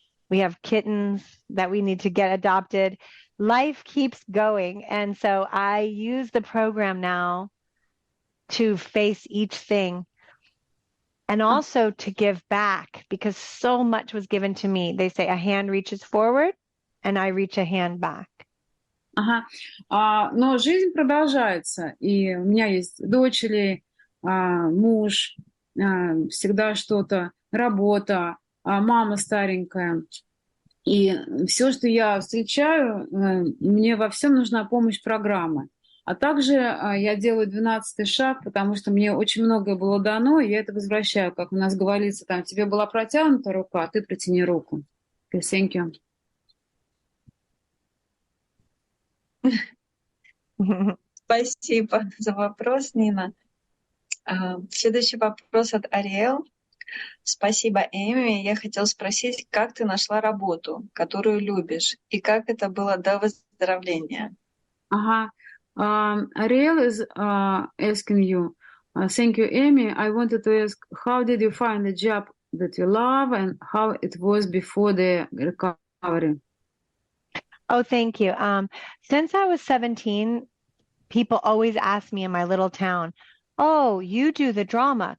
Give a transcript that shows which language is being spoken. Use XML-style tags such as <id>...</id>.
<en>We have kittens that we need to get adopted. Life keeps going. And so I use the program now to face each thing and also to give back, because so much was given to me. They say a hand reaches forward and I reach a hand back. Ага.</en> <ru>Но жизнь продолжается, и у меня есть дочери, муж, всегда что-то, работа, мама старенькая. И все, что я встречаю, мне во всем нужна помощь программы. А также я делаю 12-й шаг, потому что мне очень многое было дано, и я это возвращаю. Как у нас говорится, там, тебе была протянута рука, а ты протяни руку.</ru> <en>Okay, thank you.</en> <ru>Спасибо за вопрос, Нина. Следующий вопрос от Ариэл. Спасибо, Эми. Я хотела спросить, как ты нашла работу, которую любишь, и как это было до выздоровления? Ага.</ru> <en>Ariel is asking you, thank you, Amy. I wanted to ask, how did you find a job that you love and how it was before the recovery? Oh, thank you. Since I was 17, people always ask me in my little town, oh, you do the drama.</en>